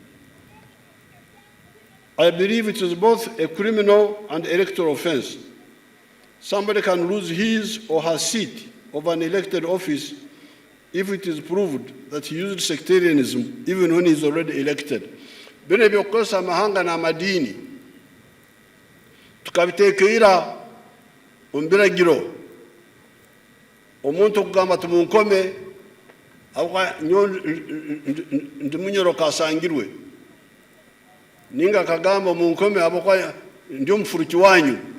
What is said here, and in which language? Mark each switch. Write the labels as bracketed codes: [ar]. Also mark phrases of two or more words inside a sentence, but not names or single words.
[en] I believe it is both a criminal and electoral offense. Somebody can lose his or her seat of an elected office if it is proved that he used sectarianism even when he is already elected. [nyo] Bine byokosa amahanga na madini tukabitekeira ombiragiro omuntu kugamba tumunkome abwa ndimunyoro kasangirwe ninga kagamba munkome abokwa ndio mfuruki wanyu